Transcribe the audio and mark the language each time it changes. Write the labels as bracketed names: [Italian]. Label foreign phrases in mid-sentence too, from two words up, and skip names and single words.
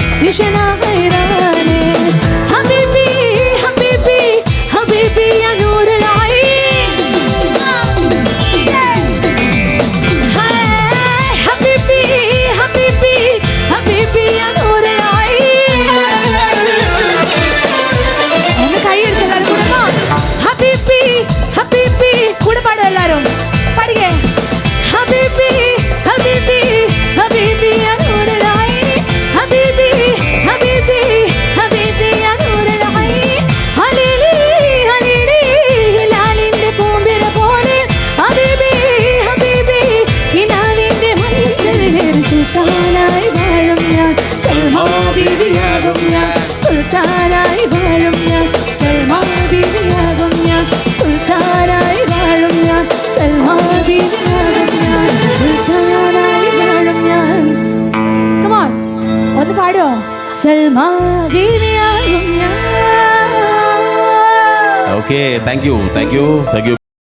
[Arabic] عيشنا غيراني حبيبي حبيبي حبيبي يا نور العين حبيبي حبيبي حبيبي يا نور العين [Malayalam] ഒന്ന് കൈയടിച്ച് എല്ലാവരും കൂടെ [Arabic] حبيبي حبيبي [Malayalam] കൂടെ പാടും എല്ലാവരും പാടിക്കേ [Arabic] حبيبي حبيبي حبيبي يا نور العين حبيبي حبيبي حبيبي يا نور العين [Malayalam] ഹലീലി ഹലീലി ഹിലാലിന്റെ പൂമ്പിര പോലെ [Arabic] حبيبي حبيبي [Malayalam] ഹിലാലിന്റെ മണ്ണിൽ സുൽത്താനായി വാഴും ഞാൻ സൽമാ ബീവിയാകും ഞാൻ സുൽത്താനായി വാഴും ഞാൻ സൽമാ ബീവിയാകും ഞാൻ സുൽത്താനായി വാഴും ഞാൻ സൽമാ ബീവിയാകും ഞാൻ സുൽത്താനായി വാഴും ഞാൻ [English] Come on [Malayalam] ഒന്ന് പാടോ സൽമാ ബീവിയാകും ഞാൻ [English] Okay, thank you.